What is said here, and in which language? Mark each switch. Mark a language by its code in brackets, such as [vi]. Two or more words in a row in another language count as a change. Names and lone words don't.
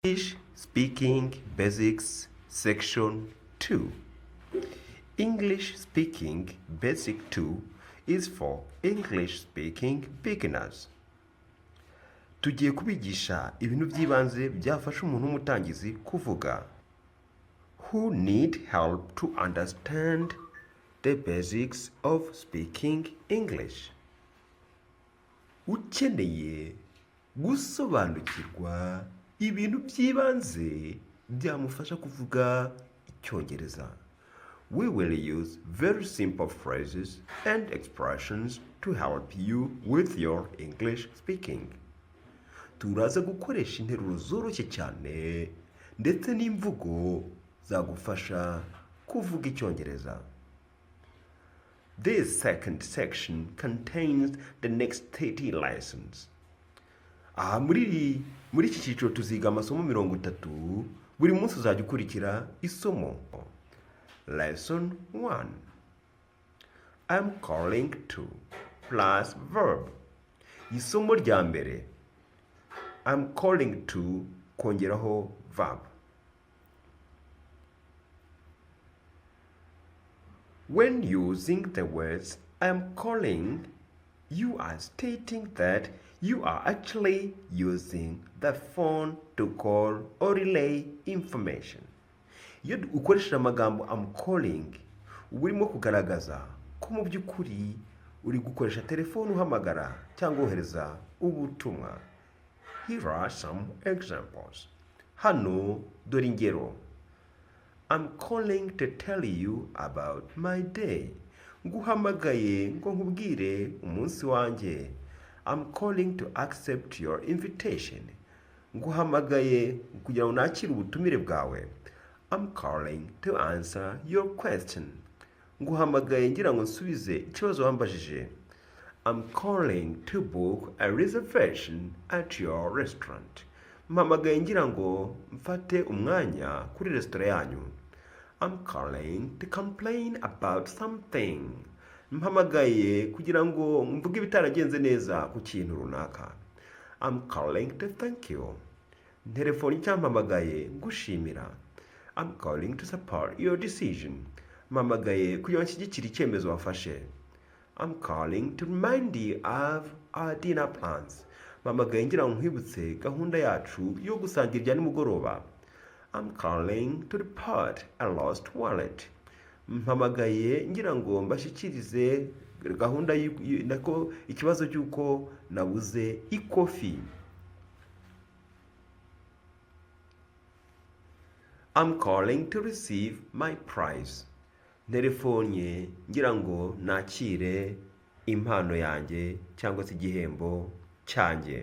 [en] English Speaking Basics Section 2. English Speaking Basic 2 is for English Speaking Beginners. [rw] Tugiye kubigisha ibintu by'ibanze byafasha umuntu w'umutangizi kuvuga. [en] Who need help to understand the basics of speaking English. [rw] Ukeneye gusobanukirwa ibintu by'ibanze byamufasha kuvuga Icyongereza. [en] We will use very simple phrases and expressions to help you with your English speaking. [rw] Turaza gukoresha interuro zoroshye cyane ndetse n'imvugo zagufasha kuvuga Icyongereza. [en] This second section contains the next 30 lessons. [rw] Muri iki cyiciro tuziga amasomo 30, buri munsi uzajya ukurikira isomo. [en] Lesson 1. I'm calling to plus verb. [rw] Isomo rya mbere. [en] I'm calling to kongeraho verb. When using the words I'm calling, you are stating that you are actually using the phone to call or relay information. [rw] Iyo ukoresha amagambo [en] I'm calling, [rw] urimo kugaragaza ko mu by'ukuri uri gukoresha telefone uhamagara cyangwa wohereza ubutumwa. [en] Here are some examples. [rw] Hano dore ingero. [en] I'm calling to tell you about my day. [rw] Nguhamagaye ngo nkubwire umunsi wanjye. [en] I'm calling to accept your invitation. [rw] Nguhamagaye kugira ngo nakire ubutumire bwawe. [en] I'm calling to answer your question. [rw] Nguhamagaye ngira ngo nsubize ikibazo wambajije. [en] I'm calling to book a reservation at your restaurant. [rw] Mpamagaye ngira ngo mfate umwanya kuri restaurant yanyu. [en] I'm calling to complain about something. [rw] Mpamagaye kugira ngo mvuge ibitaragenze neza ku kintu runaka. [en] I'm calling to thank you. [rw] Telefoni cyampamagaye ngushimira. [en] I'm calling to support your decision. [rw] Mpamagaye kugira ngo nshyigikire icyemezo wafashe. [en] I'm calling to remind you of our dinner plans. [rw] Mpamagaye ngira ngo nkwibutse gahunda yacu yo gusangira ibya nimugoroba. [en] I'm calling to report a lost wallet. [rw] Mpamagaye ngira ngo mbashyikirize gahunda nako ikibazo cy'uko nabuze ikofi. [en] I'm calling to receive my prize. [rw] Telefonye ngira ngo nakire impano yanjye cyangwa se igihembo cyanjye.